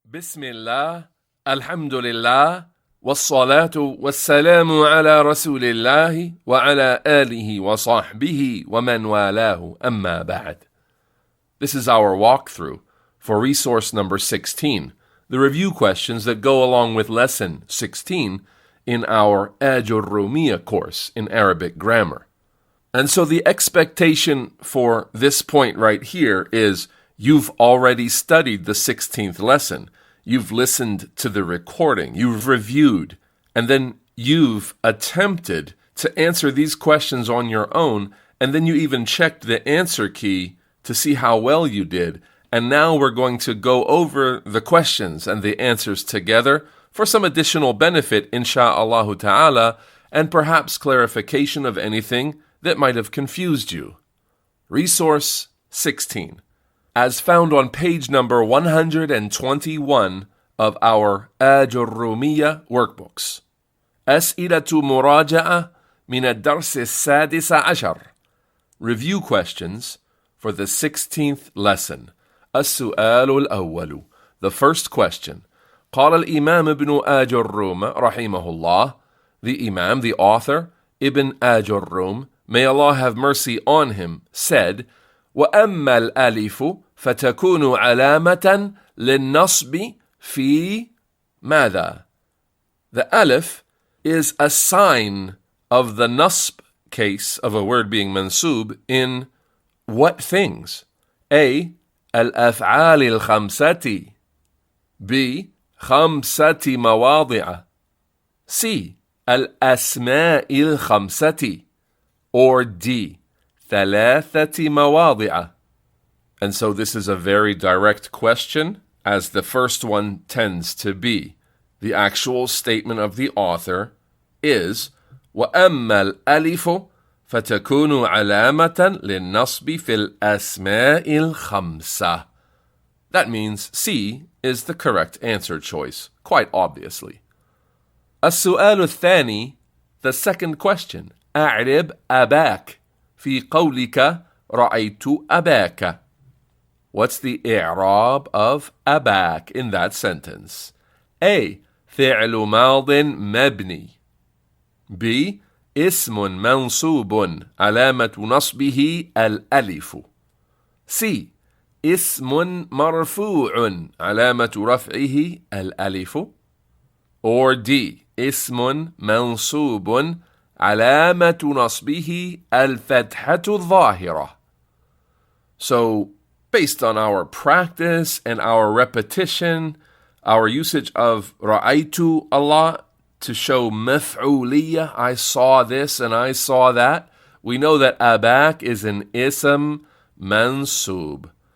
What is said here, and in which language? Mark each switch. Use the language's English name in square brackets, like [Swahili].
[Arabic] بسم الله الحمد لله والصلاة والسلام على رسول الله وعلى آله وصحبه ومن والاه أما بعد. [English] This is our walkthrough for resource number 16, the review questions that go along with lesson 16 in our Ajrumiyyah course in Arabic grammar. And so the expectation for this point right here is you've already studied the 16th lesson. You've listened to the recording. You've reviewed. And then you've attempted to answer these questions on your own. And then you even checked the answer key to see how well you did. And now we're going to go over the questions and the answers together for some additional benefit, insha'Allah ta'ala, and perhaps clarification of anything that might have confused you. Resource 16. As found on page number 121 of our Ajrumiyyah workbooks. [Arabic] أسئلة مراجعة من الدرس السادس عشر. [English] Review questions for the 16th lesson. [Arabic] السؤال الأول. [English] The first question. [Arabic] قال الإمام ابن آجروم رحمه الله. [English] The Imam, the author, Ibn Ajurrum, may Allah have mercy on him, said, [Arabic] وَأَمَّا الْأَلِفُ فَتَكُونُ عَلَامَةً لِلنَّصْبِ فِي مَاذَا? [English] The alif is a sign of the nasb case of a word being mansub in what things? [Arabic] A. الأفعال الخمسة. B. خمسة مواضع. C. الأسماء الخمسة. Or D. ثلاثة مواضع. [English] And so this is a very direct question, as the first one tends to be. The actual statement of the author is [Arabic] وَأَمَّا الْأَلِفُ فَتَكُونُ عَلَامَةً لِلنَّصْبِ فِي الْأَسْمَاءِ الْخَمْسَةِ. [English] That means C is the correct answer choice, quite obviously. [Arabic] السؤال الثاني, [English] the second question. [Arabic] أعرب أباك في قولك رأيت أباك. [English] What's the i'rab of أباك in that sentence? [Arabic] A. فعل ماض مبني. B. اسم منصوب علامة نصبه الألف. C. اسم مرفوع علامة رفعه الألف. [English] Or D. [Arabic] اسم منصوب علامة نصبه الفتحة الظاهرة. [English] So, based on our practice and our repetition, our usage of رأيت Allah to show مفعولية, I saw this and I saw that, we know that أباك is an ism mansub.